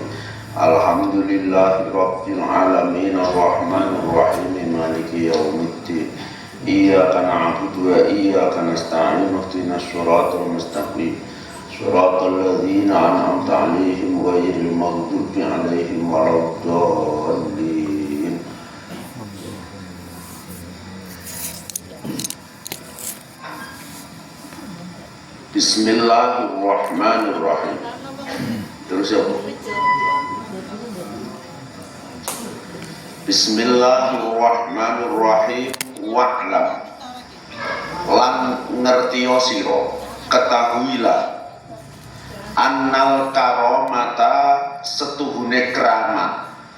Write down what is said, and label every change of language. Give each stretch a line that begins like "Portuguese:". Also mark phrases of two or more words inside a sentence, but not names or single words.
Arabic: الحمد لله رب العالمين الرحمن الرحيم مالك يوم الدين إياك نعبد وإياك نستعين اهدنا الصراط المستقيم صراط الذين أنعمت عليهم غير المغضوب عليهم ولا الضالين. بسم الله الرحمن الرحيم.
Indonesian: Terus ya Bu.
Arabic: بسم الله الرحمن الرحيم.
Javanese: Wa'lam lan ngertiyo siro, ketahuilah
Arabic: أن الكرامة
Javanese: setuhune keramat